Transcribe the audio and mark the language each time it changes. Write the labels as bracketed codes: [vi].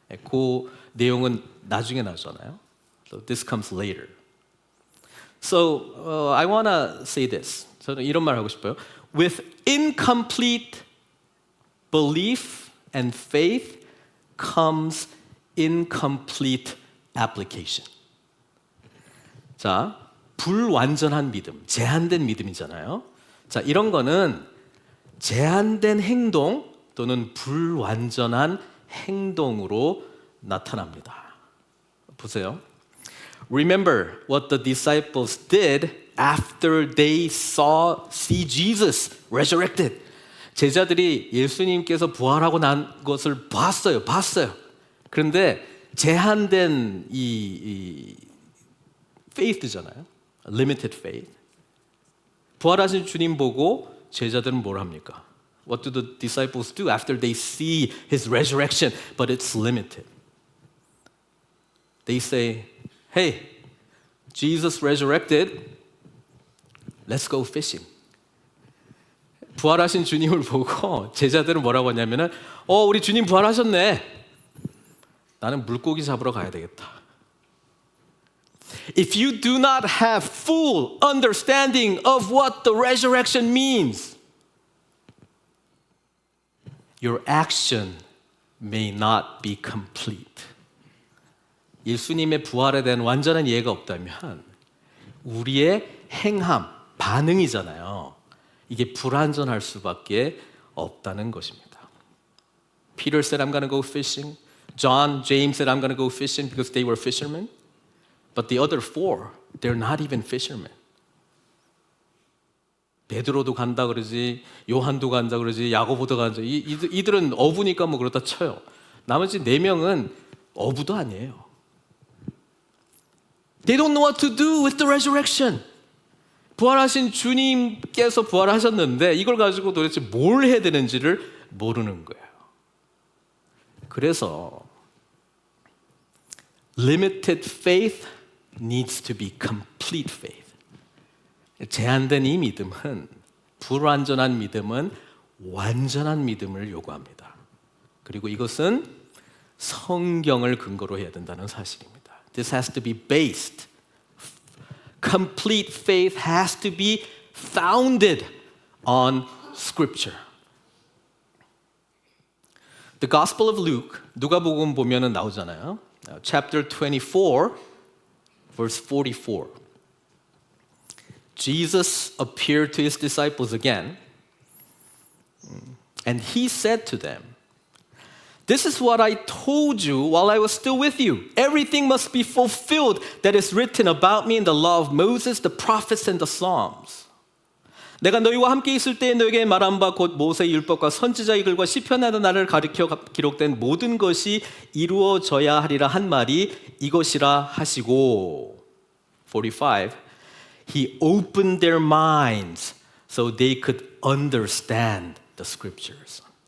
[ko] 그 내용은 나중에 나오잖아요. [en] So this comes later. So I want to say this. [ko] 저는 이런 말 하고 싶어요. [en] With incomplete belief and faith comes incomplete application. [ko] 자, 불완전한 믿음, 제한된 믿음이잖아요. 자, 이런 거는 제한된 행동 또는 불완전한 행동으로 나타납니다. 보세요. [en] Remember what the disciples did after they see Jesus resurrected. [ko] 제자들이 예수님께서 부활하고 난 것을 봤어요. 그런데 제한된 이 faith잖아요. [en] Limited faith. [ko] 부활하신 주님 보고 제자들은 뭘 합니까? [en] What do the disciples do after they see his resurrection, but it's limited? They say, "Hey, Jesus resurrected. Let's go fishing." [ko] 부활하신 주님을 보고 제자들은 뭐라고 하냐면은, 우리 주님 부활하셨네. 나는 물고기 잡으러 가야 되겠다. [en] If you do not have full understanding of what the resurrection means, your action may not be complete. [ko] 예수님의 부활에 대한 완전한 이해가 없다면 우리의 행함, 반응이잖아요. 이게 불완전할 수밖에 없다는 것입니다. [en] Peter said, "I'm going to go fishing." John, James said, "I'm going to go fishing," because they were fishermen. But the other four, they're not even fishermen. [ko] 베드로도 간다 그러지, 요한도 간다 그러지, 야고보도 간다. 이들은 어부니까 뭐 그렇다 쳐요. 나머지 4명은 어부도 아니에요. [en] They don't know what to do with the resurrection. [ko] 부활하신 주님께서 부활하셨는데 이걸 가지고 도대체 뭘 해야 되는지를 모르는 거예요. 그래서 [en] limited faith needs to be complete faith. [ko] 제한된 이 믿음은, 불완전한 믿음은 완전한 믿음을 요구합니다. 그리고 이것은 성경을 근거로 해야 된다는 사실입니다. [en] This has to be based. Complete faith has to be founded on Scripture. The Gospel of Luke, [ko] 누가복음 보면은 나오잖아요. [en] Chapter 24, verse 44. Jesus appeared to his disciples again, and he said to them, "This is what I told you while I was still with you. Everything must be fulfilled that is written about me in the law of Moses, the prophets, and the Psalms." [ko] 내가 너희와 함께 있을 때에 너에게 말한 바 곧 모세의 율법과 선지자의 글과 시편에도 나를 가리켜 기록된 모든 것이 이루어져야 하리라 한 말이 이것이라 하시고. 45. [en] He opened their minds so they could understand the scriptures.